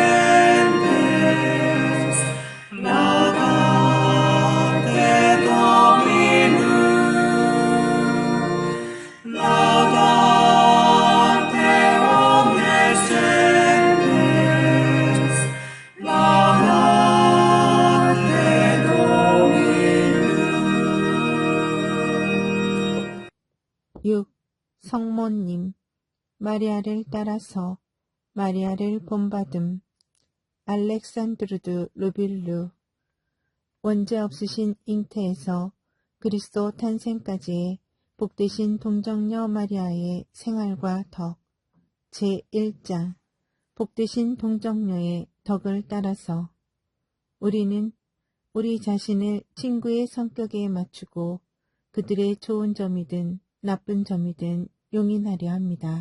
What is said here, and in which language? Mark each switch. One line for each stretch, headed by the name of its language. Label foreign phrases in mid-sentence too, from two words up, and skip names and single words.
Latin: gentes, laudate Dominum, laudate omnes gentes, laudate Dominum. 6.
Korean: 성모님 마리아를 따라서 마리아를 본받음 알렉산드르드 루빌루 원죄 없으신 잉태에서 그리스도 탄생까지의 복되신 동정녀 마리아의 생활과 덕 제1장 복되신 동정녀의 덕을 따라서 우리는 우리 자신을 친구의 성격에 맞추고 그들의 좋은 점이든 나쁜 점이든 용인하려 합니다.